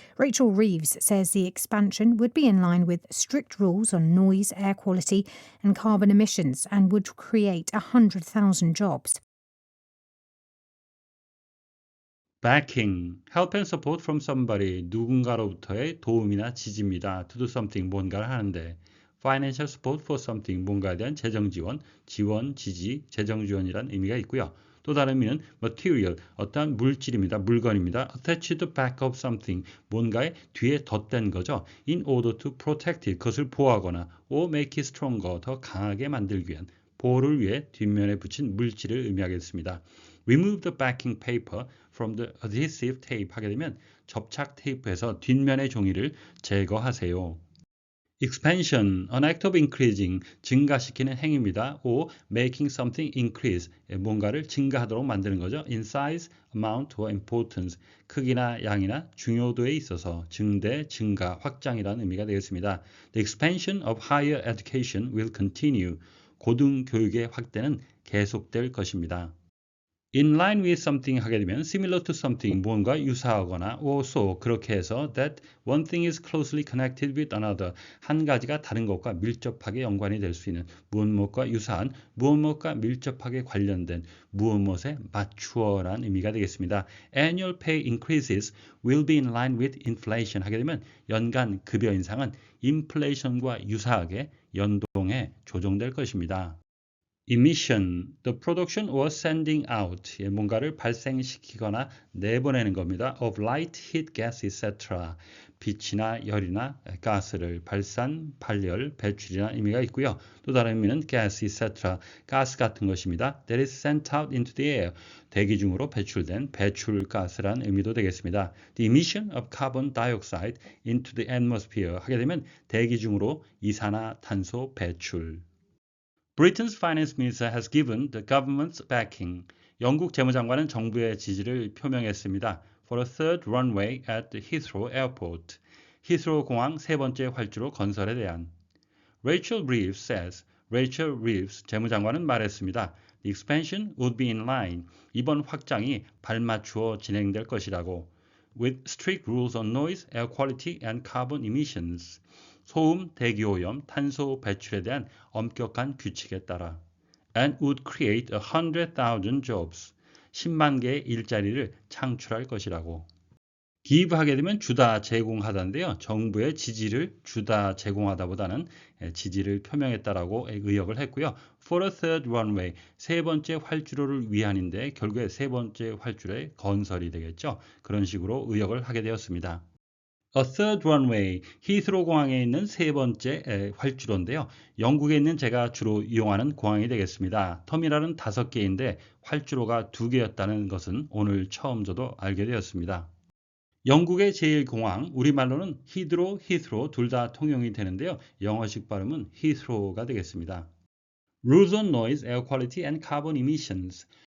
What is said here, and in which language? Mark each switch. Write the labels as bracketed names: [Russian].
[English] Rachel Reeves says the expansion would be in line with strict rules on noise, air quality and carbon emissions and would create 100,000 jobs. Backing, help and support from somebody, [Korean] 누군가로부터의 도움이나 지지입니다. [English] To do something, [Korean] 뭔가를 하는데. [English] Financial support for something, [Korean] 뭔가에 대한 재정 지원, 지원, 지지, 재정 지원이란 의미가 있고요. 또 다른 의미는 material, 어떠한 물질입니다. 물건입니다. [English] Attach to the back of something, [Korean] 뭔가의 뒤에 덧댄 거죠. [English] In order to protect it, [Korean] 그것을 보호하거나 [English] or make it stronger, [Korean] 더 강하게 만들기 위한, 보호를 위해 뒷면에 붙인 물질을 의미하겠습니다. [English] Remove the backing paper from the adhesive tape [Korean] 하게 되면 접착 테이프에서 뒷면의 종이를 제거하세요. [English] Expansion, an act of increasing, [Korean] 증가시키는 행위입니다. [English] or making something increase, [Korean] 뭔가를 증가하도록 만드는 거죠. [English] in size, amount or importance, [Korean] 크기나 양이나 중요도에 있어서 증대, 증가, 확장이라는 의미가 되겠습니다. [English] The expansion of higher education will continue. [Korean] 고등교육의 확대는 계속될 것입니다. [English] In line with something [Korean] 하게 되면 [English] similar to something, [Korean] 무언가 유사하거나 also 그렇게 해서 [English] that one thing is closely connected with another, [Korean] 한 가지가 다른 것과 밀접하게 연관이 될 수 있는 무엇무엇과 유사한, 무엇무엇과 밀접하게 관련된, 무엇무엇에 맞추어라는 의미가 되겠습니다. [English] Annual pay increases will be in line with inflation [Korean] 하게 되면 연간 급여 인상은 인플레이션과 유사하게 연동해 조정될 것입니다. [English] Emission, the production or sending out, [Korean] 뭔가를 발생시키거나 내보내는 겁니다. [English] of light, heat, gas, etc. [Korean] 빛이나 열이나 가스를 발산, 발열, 배출이나 의미가 있고요. 또 다른 의미는 [English] gas, etc. [Korean] 가스 같은 것입니다. [English] that is sent out into the air. [Korean] 대기 중으로 배출된 배출가스란 의미도 되겠습니다. [English] The emission of carbon dioxide into the atmosphere [Korean] 하게 되면 대기 중으로 이산화탄소 배출. [English] Britain's finance minister has given the government's backing. [Korean] 영국 재무장관은 정부의 지지를 표명했습니다. [English] For a third runway at the Heathrow Airport. [Korean] 히스로 공항 세 번째 활주로 건설에 대한. [English] Rachel Reeves says. [Korean] Rachel Reeves 재무장관은 말했습니다. [English] The expansion would be in line. [Korean] 이번 확장이 발맞추어 진행될 것이라고. [English] With strict rules on noise, air quality and carbon emissions. [Korean] 소음, 대기오염, 탄소 배출에 대한 엄격한 규칙에 따라. [English] And would create 100,000 jobs. [Korean] 10만 개의 일자리를 창출할 것이라고. 기입하게 되면 주다 제공하다인데요. 정부의 지지를 주다 제공하다보다는 지지를 표명했다라고 의역을 했고요. [English] For a third runway, [Korean] 세 번째 활주로를 위한인데 결국에 세 번째 활주로의 건설이 되겠죠. 그런 식으로 의역을 하게 되었습니다. [English] A third runway, [Korean] 히스로 공항에 있는 세 번째 활주로인데요. 영국에 있는 제가 주로 이용하는 공항이 되겠습니다. 터미널은 5개인데 활주로가 2개였다는 것은 오늘 처음 저도 알게 되었습니다. 영국의 제1공항, 우리말로는 히스로 둘 다 통용이 되는데요. 영어식 발음은 히스로가 되겠습니다. [English] Rules on noise, air quality and carbon emissions.